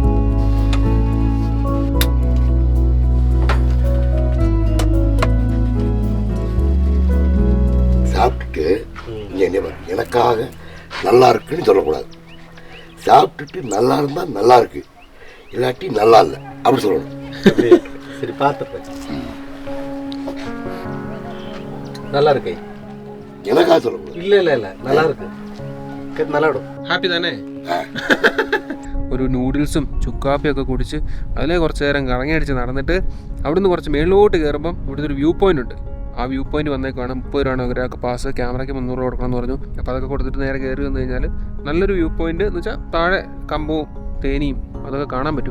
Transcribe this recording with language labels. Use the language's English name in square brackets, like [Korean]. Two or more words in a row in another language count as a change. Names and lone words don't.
[Tamil] சாப்பிட்டுட்டு இங்க என்ன பாரு, எனக்காக நல்லா இருக்குன்னு சொல்லக்கூடாது. சாப்பிட்டுட்டு நல்லா இருந்தா நல்லா இருக்கு, இல்லாட்டி நல்லா இல்லை அப்படி சொல்லணும். சரி பார்த்துப்பேன். நல்லா இருக்கு. எனக்காக சொல்லக்கூடாது. இல்ல இல்ல இல்ல நல்லா இருக்கு. நல்லா ഇടും. [Malayalam] ഹാപ്പി തന്നെ. ഒരു നൂഡിൽസും ചുക്കാപ്പിയൊക്കെ കുടിച്ച് അതിലെ കുറച്ച് നേരം കറങ്ങി അടിച്ച് നടന്നിട്ട് അവിടുന്ന് കുറച്ച് മേളിലോട്ട് കയറുമ്പം ഇവിടുത്തെ ഒരു [English] view point [Malayalam] ഉണ്ട്. ആ [English] view point [Malayalam] വന്നേക്കാണ് 30 രൂപയാണ് ഒരാൾക്ക് പാസ്. ക്യാമറയ്ക്ക് 300 രൂപ കൊടുക്കണം എന്ന് പറഞ്ഞു. അപ്പോൾ അതൊക്കെ കൊടുത്തിട്ട് നേരെ കയറി വന്നു കഴിഞ്ഞാൽ നല്ലൊരു [English] view point [Malayalam] എന്ന് വെച്ചാൽ താഴെ കമ്പവും തേനിയും അതൊക്കെ കാണാൻ പറ്റും.